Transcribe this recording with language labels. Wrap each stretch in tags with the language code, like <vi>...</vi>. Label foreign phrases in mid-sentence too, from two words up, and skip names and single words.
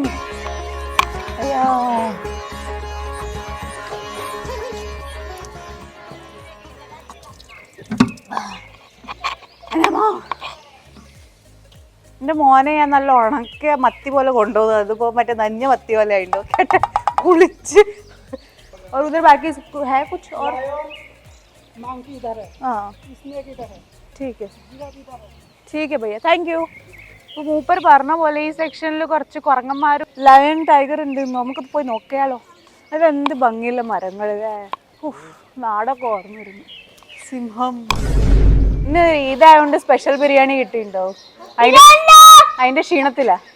<ml>അയ്യോ, എൻ്റെ മോനെ ഞാൻ നല്ല ഉണക്ക മത്തി പോലെ കൊണ്ടുപോകുന്നത്. അതിപ്പോ മറ്റേ നഞ്ഞ മത്തി പോലെ ആയിട്ടോ കേട്ടെ, കുളിച്ച്.</ml> <hi>और उधर बाकी है कुछ और? मांकी इधर है, हाँ स्नेक इधर है. ठीक है भैया,</hi> <en>thank you.</en> <ml>ഇപ്പോൾ മൂപ്പർ പറഞ്ഞ പോലെ ഈ സെക്ഷനിൽ കുറച്ച് കുരങ്ങന്മാരും</ml> <en>lion tiger</en> <ml>ഉണ്ട്. നമുക്ക് പോയി നോക്കിയാലോ. അതെന്ത് ഭംഗിയുള്ള മരങ്ങൾ. നാടൊക്കെ ഓർമ്മ വരുന്നു. സിംഹം. ഇന്ന് ഇതായോണ്ട് സ്പെഷ്യൽ ബിരിയാണി കിട്ടിയിട്ടുണ്ടോ? അതിന്റെ ക്ഷീണത്തിലാ.</ml>